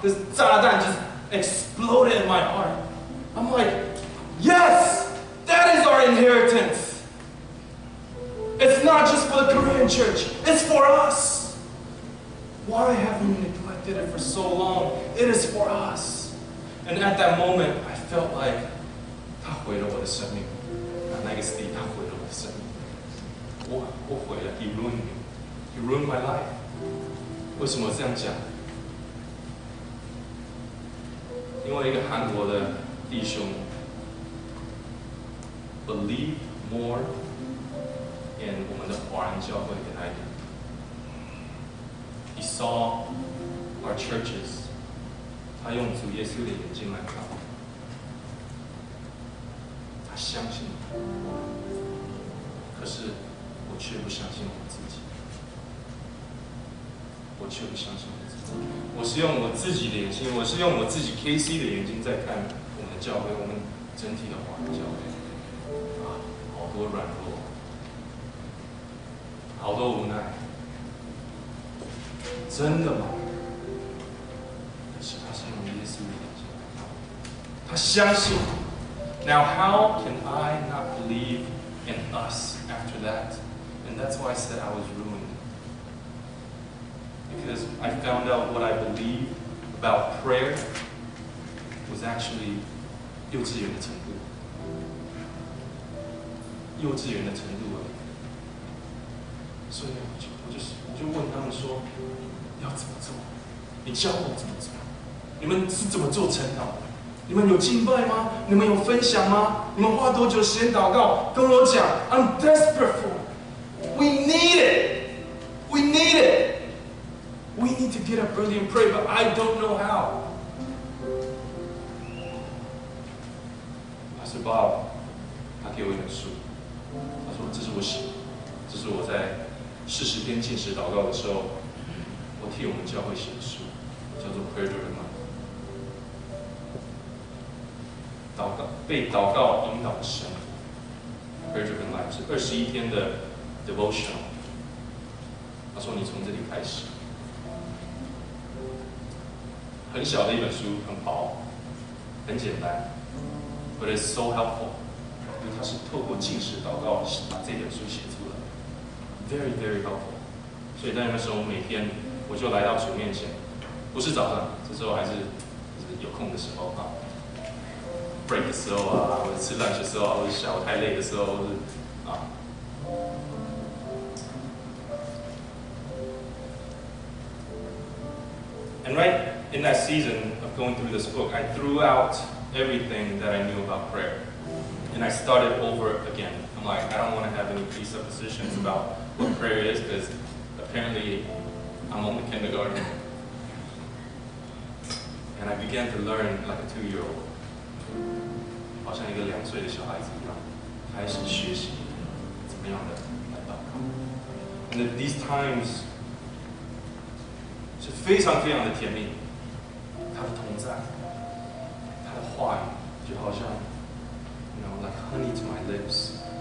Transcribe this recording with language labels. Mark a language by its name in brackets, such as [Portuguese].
[English] This [Chinese] 炸弹 [English] just exploded in my heart. I'm like, yes, that is our inheritance. It's not just for the Korean church, it's for us. Why have we neglected it for so long? It is for us. And at that moment, I felt like, [Chinese] 他毁了我的生命。那个 Steve 他毁了我的生命。我毁了 [English] ，He ruined me. He ruined my life. [Chinese] 为什么这样讲？因为一个韩国的弟兄 [English] believe more in [Chinese] 我们的华人教会 [English] than I do. He saw our churches. [Chinese] 他用主耶稣的眼睛来看，他相信我，可是我却不相信我自己。我却不相信我自己。我是用我自己的眼睛，我是用我自己 KC 的眼睛在看我们的教会，我们整体的华人教会啊，好多软弱，好多无奈。真的吗？可是他是用耶稣的眼睛来看，他相信。 [English] Now, how can I not believe in us after that? And that's why I said I was ruined. Because I found out what I believe about prayer was actually [Chinese] 幼稚园的程度，幼稚园的程度而已。所以我就问他们说，要怎么做？你教我怎么做？你们是怎么做晨祷的？你们有敬拜吗？你们有分享吗？你们花多久时间祷告？跟我讲 [English] ，I'm desperate for it. We need it. We need it. We need to get up early and pray, but I don't know how. [Chinese] Pastor Bob, 他给我一本书，他说这是我写，这是我在40天禁食祷告的时候，我替我们教会写的书，叫做 Prayer Driven Life。被祷告引导的生活 ，Prayer Driven Life 是21天的 devotional。他说你从这里开始。很小的一本书，很薄，很简单 ， [English] but it's so helpful。 [Chinese] 因为它是透过禁食祷告把这本书写出来 ， [English] very very helpful。 [Chinese] 所以在那时候每天我就来到主面前，不是早上，这时候还是有空的时候啊 ，break 的时候啊，或者吃 lunch 的时候啊，或者下午太累的时候，或者啊。 [English] And right in that season of going through this book, I threw out everything that I knew about prayer. And I started over again. I'm like, I don't want to have any presuppositions about what prayer is because apparently I'm only kindergarten. And I began to learn like a 2-year-old. [Chinese] 好像一个2岁的小孩子一样，开始学习怎么样的来祷告。 [English] And these times [Chinese] 是非常非常的甜蜜，他的同在，他的话语就好像 [English] like honey to my lips。